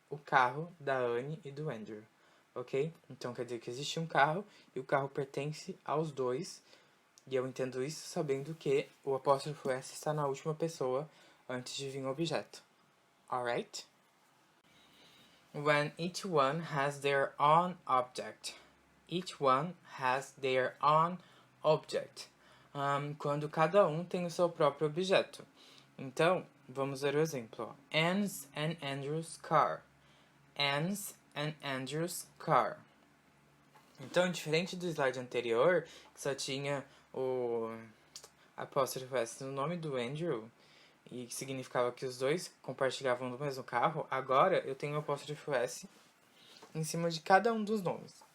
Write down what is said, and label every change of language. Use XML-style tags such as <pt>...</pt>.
<pt>O carro da Anne e do Andrew. Ok? Então, quer dizer que existe um carro e o carro pertence aos dois. E eu entendo isso sabendo que o apóstrofo S está na última pessoa antes de vir o objeto.</pt> <en>Alright? When each one has their own object. Each one has their own object.</en> <pt>Quando cada um tem o seu próprio objeto. Então, vamos ver o exemplo.</pt> <en>Anne's and Andrew's car. Anne's and Andrew's car.</en> <pt>Então, diferente do slide anterior, que só tinha o apóstrofo S no nome do Andrew, e que significava que os dois compartilhavam do mesmo carro, agora eu tenho o apóstrofo S em cima de cada um dos nomes.</pt>